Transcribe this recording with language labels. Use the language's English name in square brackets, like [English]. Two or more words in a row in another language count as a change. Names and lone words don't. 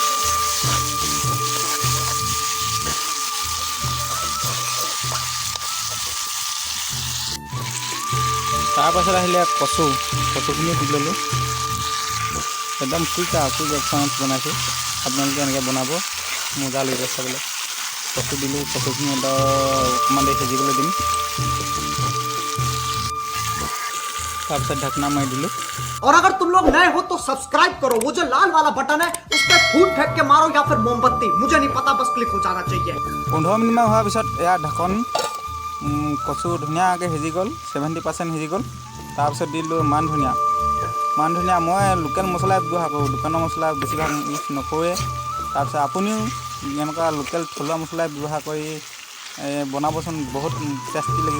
[Assamese] তাৰপাছত আহিলে কচুখিনি দি ল'লোঁ। একদম কুইক একচনত বনাইছোঁ, আপোনালোকে এনেকৈ বনাব, মজা লাগিব চাবলৈ। কচু দিলোঁ, কচুখিনি অকণমান দেৰি সিজিবলৈ দিম। তাৰপিছত ঢাকনা মাৰি দিলোঁ। [Hindi] और अगर तुम लोग नए हो तो सब्सक्राइब करो, वो जो लाल वाला बटन है उस पर फूट फेंक के मारो या फिर मोमबत्ती, मुझे नहीं पता, बस क्लिक हो जाना चाहिए। [Assamese] 15 মিনিটমান হোৱাৰ পিছত এয়া ঢাকন, কচু ধুনীয়াকৈ সিজি গ'ল, 70% সিজি গ'ল। তাৰপিছত দিলোঁ মান ধনিয়া। মই লোকেল মছলাই ব্যৱহাৰ কৰোঁ, দোকানৰ মছলা বেছিভাগ ইউজ নকৰোঁৱে। তাৰপিছত আপুনিও এনেকুৱা লোকেল থলুৱা মছলাই ব্যৱহাৰ কৰি বনাবচোন, বহুত টেষ্টি লাগিব।